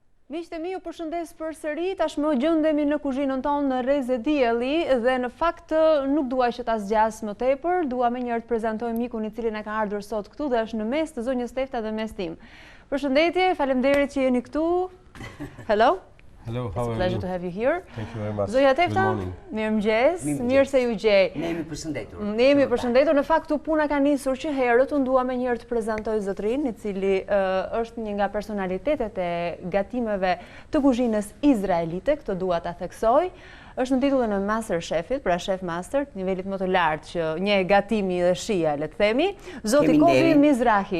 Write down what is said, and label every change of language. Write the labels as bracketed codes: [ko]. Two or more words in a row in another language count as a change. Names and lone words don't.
[sq] Miqtë e mi, ju përshëndes përsëri, tashmë gjendemi në kuzhinën tonë në Rrezë Dielli dhe në fakt nuk duaj që ta zgjas më tepër, dua më njëherë të prezantoj mikun I cili na ka ardhur sot këtu dhe është në mes të zonjës Tefta dhe mes tim. Përshëndetje, faleminderit që jeni këtu. [en] Hello. Hello, how are you? It's a pleasure to have you here. Thank you very much. [sq] Zonja Tefta, mirëmëngjes, mirë se ju gjej. Ne jemi përshëndetur. Ne jemi përshëndetur, në fakt puna ka nisur që herët, unë dua më njëherë të prezantoj zotrin, I cili është një nga personalitetet e gatimeve të kuzhinës izraelite, këtë dua ta theksoj. Është në titullin e Master Chefit, pra Chef Master, të nivelit më të lartë që një gatimi dhe shija, le të themi, zoti Kovi Mizrahi.